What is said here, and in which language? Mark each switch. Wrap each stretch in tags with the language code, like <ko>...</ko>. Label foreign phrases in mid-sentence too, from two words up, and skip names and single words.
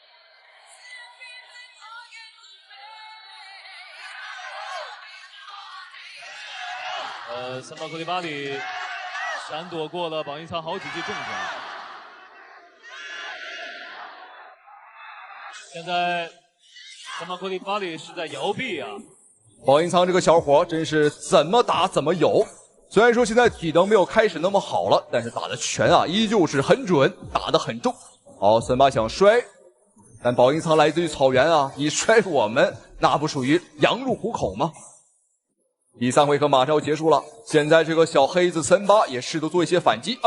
<zh>森巴庫利巴里閃躲過了保英倉好幾記重拳。現在森巴庫利巴里是在搖臂啊。保英倉這個小伙真是怎麼打怎麼有。雖然說現在體能沒有開始那麼好了，但是打的拳啊依舊是很準，打得很重。好，森巴想摔，但保英倉來自於草原啊，你摔我們那不屬於羊入虎口嗎？第3回合馬上要結束了，現在這個小黑子森巴也試圖做一些反擊。</zh>